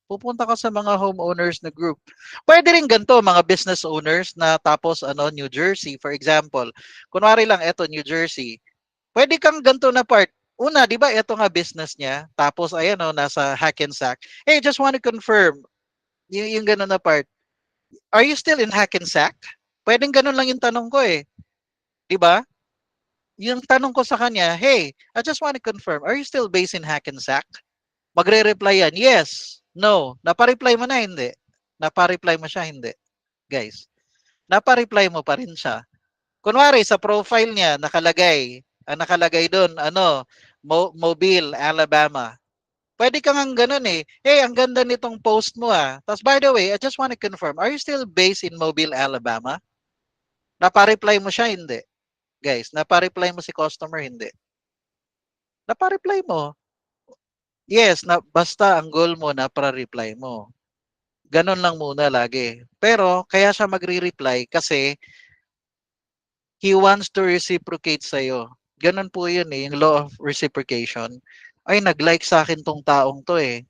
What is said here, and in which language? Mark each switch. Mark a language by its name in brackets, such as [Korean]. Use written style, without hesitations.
[Filipino] Pupunta ka sa mga homeowners na group. Pwede rin ganito, mga business owners na tapos New Jersey, for example. Kunwari lang, eto, New Jersey. Pwede kang ganito na part. Una, di ba, ito nga business niya. Tapos, ayan nasa Hackensack. [English] Hey, just want to confirm. [Filipino] Yung gano'n na part. [English] Are you still in Hackensack? [Filipino] Pwedeng ganun lang yung tanong ko eh. Di ba? Yung tanong ko sa kanya, [English] hey, I just want to confirm, are you still based in Hackensack? [Filipino] Magre-reply yan, yes, no. Napareply mo na, hindi. Napareply mo siya, hindi. Guys, napareply mo pa rin siya. Kunwari, sa profile niya, nakalagay doon, Mobile, Alabama. Pwede kang ang ganun eh. Hey, ang ganda nitong post mo Tapos, [English] by the way, I just want to confirm, are you still based in Mobile, Alabama? [Filipino] Napareply mo siya, hindi. Guys, napa-reply mo si customer, hindi. Napa-reply mo. Yes, na basta ang goal mo na para-reply mo. Ganon lang muna lagi. Pero kaya siya magre-reply kasi [English] he wants to reciprocate [Filipino] sa'yo. Ganon po yun eh, yung law of reciprocation. Ay, nag-like sa akin tong taong to eh.